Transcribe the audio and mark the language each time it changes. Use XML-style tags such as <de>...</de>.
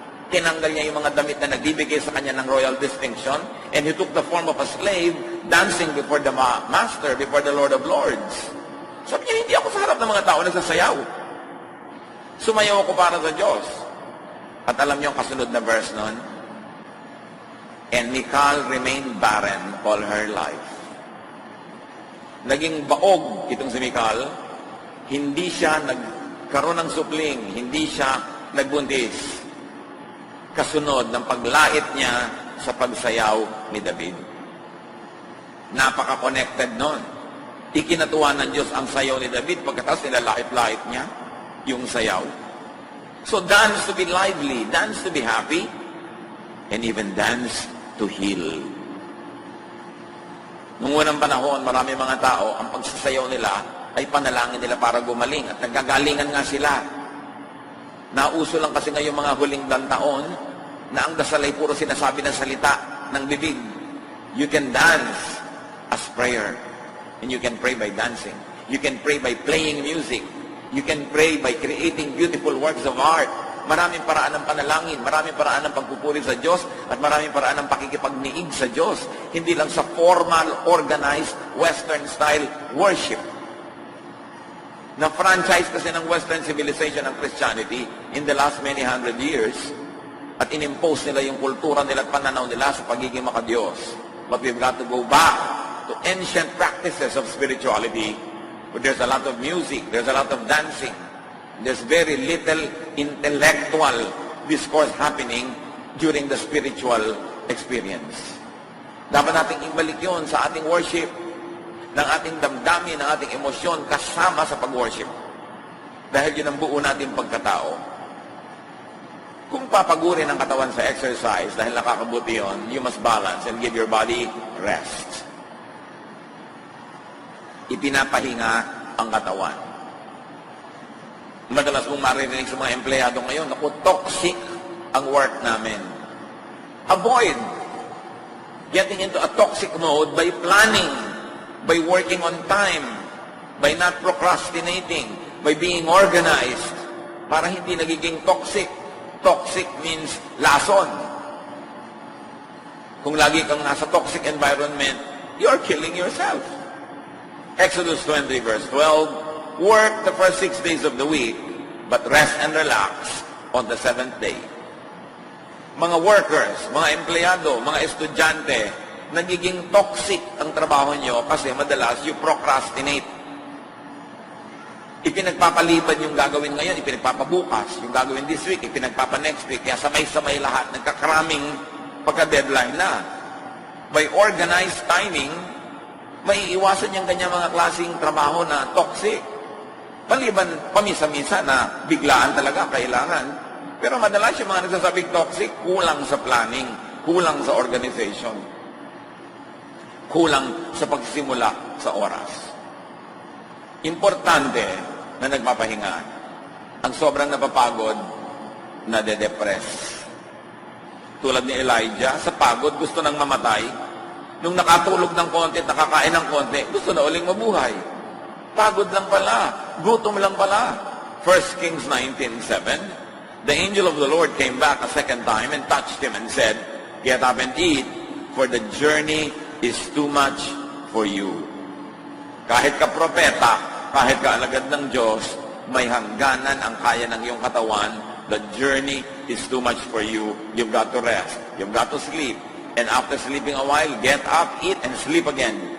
<tl>Tinanggal niya yung mga damit na nagbibigay sa kanya ng royal distinction,</tl> <en>and he took the form of a slave, dancing before the master, before the Lord of Lords.</en> <tl>Sabi niya, hindi ako sa harap ng mga tao nagsasayaw. Sumayaw ako para sa Diyos. At alam niyo ang kasunod na verse nun?</tl> <en>And Michal remained barren all her life.</en> <tl>Naging baog itong si Michal. Hindi siya nagkaroon ng supling. Hindi siya nagbuntis. Kasunod ng paglait niya sa pagsayaw ni David. Napaka-connected nun. Ikinatuwa ng Diyos ang sayaw ni David pagkatapos nilalait-lait niya yung sayaw.</tl> <en>So dance to be lively, dance to be happy, and even dance to heal.</en> <tl>Noong unang panahon, marami mga tao, ang pagsasayaw nila ay panalangin nila para gumaling at nagkagalingan nga sila. Nauso lang kasi ngayong mga huling taon na ang dasal ay puro sinasabi ng salita ng bibig.</tl> <en>You can dance as prayer. And you can pray by dancing. You can pray by playing music. You can pray by creating beautiful works of art.</en> <tl>Maraming paraan ng panalangin, maraming paraan ng pagpupuri sa Diyos, at maraming paraan ng pakikipagniig sa Diyos. Hindi lang sa formal, organized, Western-style worship. Na-franchise kasi ng Western civilization ng Christianity</tl> <en>in the last many hundred years,</en> <tl>at inimpose nila yung kultura nila at pananaw nila sa pagiging makadiyos.</tl> <en>But we've got to go back to ancient practices of spirituality, where there's a lot of music, there's a lot of dancing, there's very little intellectual discourse happening during the spiritual experience.</en> <tl>Dapat nating ibalik yun sa ating worship, ng ating damdamin, ng ating emosyon, kasama sa pag-worship. Dahil yun ang buo nating pagkatao. Kung papagurin ang katawan sa exercise, dahil nakakabuti yun,</tl> <en>you must balance and give your body rest.</en> <tl>Ipinapahinga ang katawan. Madalas mong maririnig sa mga empleyado ngayon, naku, toxic ang work namin.</tl> <en>Avoid getting into a toxic mode by planning, by working on time, by not procrastinating, by being organized,</en> <tl>para hindi nagiging toxic.</tl> <en>Toxic means lason.</en> <tl>Kung lagi kang nasa toxic environment,</tl> <en>you're killing yourself. Exodus 20 verse 12, work the first 6 days of the week, but rest and relax on the 7th day.</en> <tl>Mga workers, mga empleyado, mga estudyante, nagiging toxic ang trabaho nyo kasi madalas</tl> <en>you procrastinate.</en> <tl>Ipinagpapaliban yung gagawin ngayon, ipinagpapabukas, yung gagawin this week, ipinagpapa-next week, kaya samay-samay lahat, nagkakraming pagka-deadline na.</tl> <en>By organized timing,</en> <tl>may iwasan yung kanyang mga klaseng trabaho na toxic. Maliban pamisa-misa na biglaan talaga kailangan. Pero madalas yung mga nagsasabing toxic, kulang sa planning, kulang sa organization, kulang sa pagsimula sa oras. Importante na nagpapahinga. Ang sobrang napapagod, nade-depress. Tulad ni Elijah, sa pagod gusto nang mamatay. Nung nakatulog ng konti, nakakain ng konti, gusto na uling mabuhay. Pagod lang pala, gutom lang pala.</tl> <en>1 Kings 19:7, the angel of the Lord came back a second time and touched him and said, get up and eat, for the journey is too much for you.</en> <tl>Kahit ka propeta, kahit ka alagad ng Diyos, may hangganan ang kaya ng iyong katawan.</tl> <en>The journey is too much for you. You've got to rest. You've got to sleep. And after sleeping a while, get up, eat, and sleep again.</en>